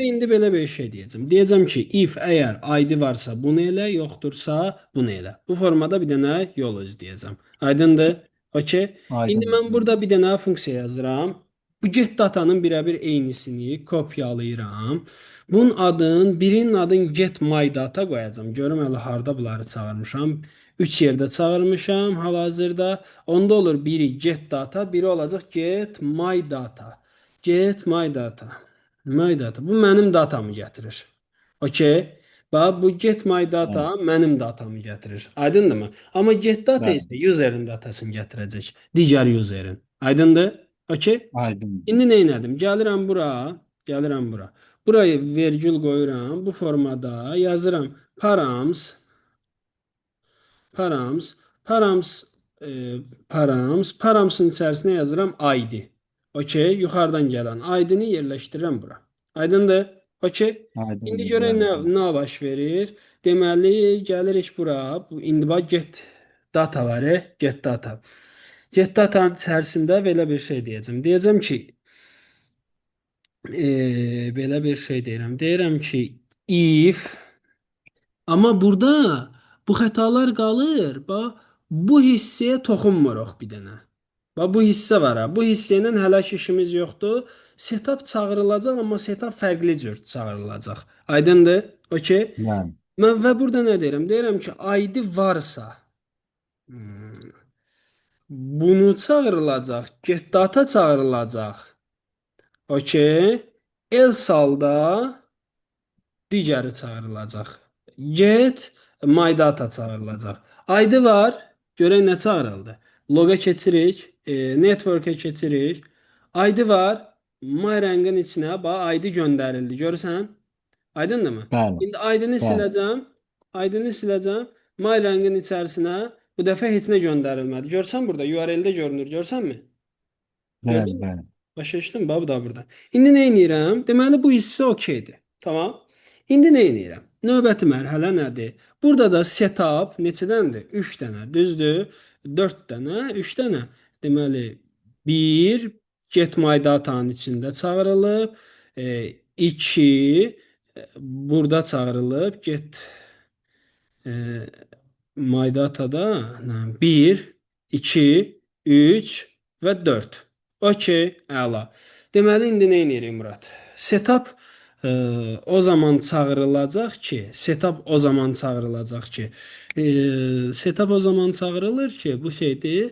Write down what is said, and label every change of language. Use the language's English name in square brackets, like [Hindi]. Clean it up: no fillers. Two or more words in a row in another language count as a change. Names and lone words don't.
[Azerbaijani] indi belə bir şey deyəcəm. Deyəcəm ki, if əgər ID varsa bunu elə, yoxdursa bunu elə. Bu formada bir dənə yol izləyəcəm. Aydındır? Okey. İndi Aydın. mən burada bir dənə funksiya yazıram. Bu [English] get datanın [Azerbaijani] birəbir eynisini kopyalayıram. Bunun adın, birinin adın [English] get my data [Azerbaijani] qoyacağam. Görüm hələ harda bunları çağırmışam. 3 yerdə çağırmışam hal-hazırda. Onda olur biri [English] get data, [Azerbaijani] biri olacaq [English] get my data. Get my data. My data. [Azerbaijani] Bu mənim datamı gətirir. Okey. Bax bu [English] get my data [Azerbaijani] Bəli. mənim datamı gətirir. Aydındırmı? Amma [English] get data [Azerbaijani] Bəli. isə userin datasını gətirəcək. Digər userin. Aydındır? Okey. Aydın. İndi nə etdim? Gəlirəm bura, gəlirəm bura. Burayı vergül qoyuram. Bu formada yazıram params, params, params, paramsın içərisinə yazıram ID. Okey, yuxarıdan gələn ID-ni yerləşdirirəm bura. Aydındır? Okey. İndi Aydın. görək Bəli. nə baş verir. Deməli, gəlirik bura. Bu indi bax [English] get data [Azerbaijani] var, [English] get data. Get datanın [Azerbaijani] içərisində belə bir şey deyəcəm. Deyəcəm ki, belə bir şey deyirəm. Deyirəm ki, if amma burada bu xətalar qalır. Bax, bu hissəyə toxunmuruq bir dənə. Bax, bu hissə var ha. Bu hissə ilə hələ ki işimiz yoxdur. Setup çağırılacaq, amma setup fərqli cür çağırılacaq. Aydındır? Okey. Bəli. Mən və burada nə deyirəm? Deyirəm ki, ID varsa, bunu çağırılacaq, [English] get data [Azerbaijani] çağırılacaq. Okey. Else halda digəri çağırılacaq. [English] Get my data [Azerbaijani] çağırılacaq. ID var. Görək nə çağırıldı. Loga keçirik. Network-ə keçirik. ID var. My rəngin içinə bax ID göndərildi. Görürsən? Aydındırmı? Bəli. İndi ID-ni Bəli. siləcəm. ID-ni siləcəm. My rəngin içərisinə bu dəfə heç nə göndərilmədi. Görsən burada URL-də görünür. Görsənmi? Bəli. Gördün mü? Bəli. Başa düşdün? Bax bu da burada. İndi nə edirəm? Deməli bu hissə okeydir. Tamam. İndi nə edirəm? Növbəti mərhələ nədir? Burada da setup neçədəndir? 3 dənə, düzdür? 4 dənə, 3 dənə. Deməli 1 [English] get my data-nın [Azerbaijani] içində çağırılıb, 2 burada çağırılıb, get e, [English] my data-da [Azerbaijani] 1, 2, 3 və 4. Okey, əla. Deməli indi nə edirik Murad? Setup o zaman çağırılacaq ki, setup o zaman çağırılacaq ki, setup o zaman çağırılır ki, bu şeydir.